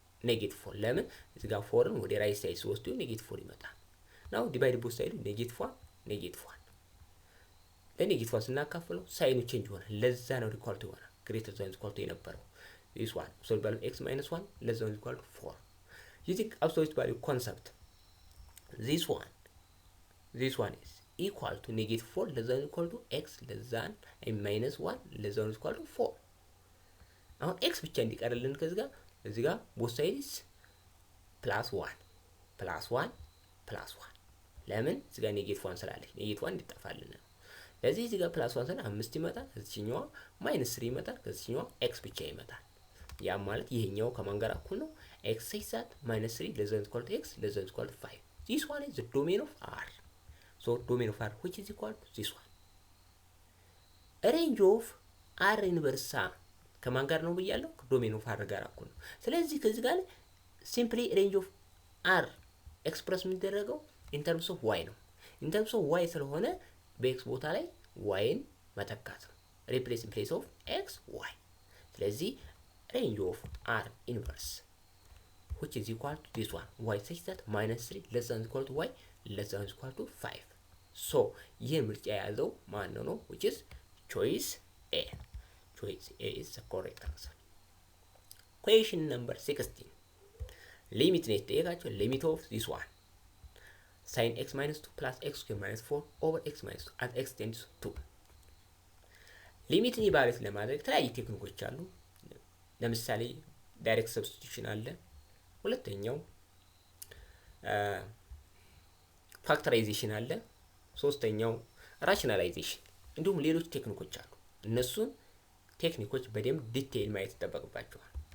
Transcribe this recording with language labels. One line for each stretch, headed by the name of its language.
Amharic: -4 ለምን እዚህ ጋር 4ን ወደ ራይት ሳይድ ሲወስዱ -4 ይመጣል።
English: now divide both sides -1
Amharic: ለኔጌቲቭ ስናካፍለው ሳይኑ ቼንጅ ይሆናል። ለዛ ነው
English: equal to
Amharic: ይሆናል
English: greater than or equal to
Amharic: የነበረው
English: this one absolute value x minus 1 less than or equal to 4
Amharic: using absolute value concept this one is equal to -4 less than or equal to x less than and minus 1 less than or equal to 4 አሁን x ብቻ እንዲቀርልን ከዚህ ጋር እዚህ ጋር
English: both sides
Amharic: +1 +1 +1 ለምን እዚህ ጋር ኔጌቲቭ 1 ስላለች ኔጌቲቭ 1 እንዲጠፋልን ነው። ለዚህ እዚህ ጋር +1 ስለ 5 ይመጣል ከዚህኛው -3 ይመጣል ከዚህኛው x ብቻ ይመጣል። ያ ማለት ይሄኛው ከማን ጋር እኩል ነው?
English: x
Amharic: ሲሳት
English: -3 less than equal to x less than equal to 5. This one is the domain of R. So domain of R which is equal to this one.
Amharic: Range of R inverse ከማን ጋር ነው ብያለሁ?
English: domain of R
Amharic: ጋር እኩል ነው። ስለዚህ ከዚህ ጋር
English: simply range of R
Amharic: ኤክስፕረስ የሚደረገው
English: in terms of y
Amharic: ነው። in terms of y ስለሆነ በx ቦታ ላይ y ን መተካት ነው።
English: replace in place of x y።
Amharic: ስለዚህ
English: range of R inverse which is equal to this one y such that -3 less than equal to y less than equal to 5. So
Amharic: ይሄን ምርጫ የያዘው ማን ነው?
English: which is choice A. Choice A is the correct answer. Question number 16. Limit
Amharic: ነው የተጠየቃቸው
English: limit of this one sin x minus 2 plus x squared minus 4 over x minus 2 as x tends to 2.
Amharic: ሊሚትን ኢቫሉዌት ለማድረግ የተለያዩ ቴክኒኮች አሉ። ለምሳሌ ዳይሬክት ሰብስቲቱሽን አለ። ሁለተኛው ፋክተራይዜሽን አለ። ሶስተኛው ራሽናላይዜሽን እንዲሁም ሌሎች ቴክኒኮች አሉ። እነሱን ቴክኒኮች በደንብ ዲቴይል ማየት ይጠበቅባቸዋል።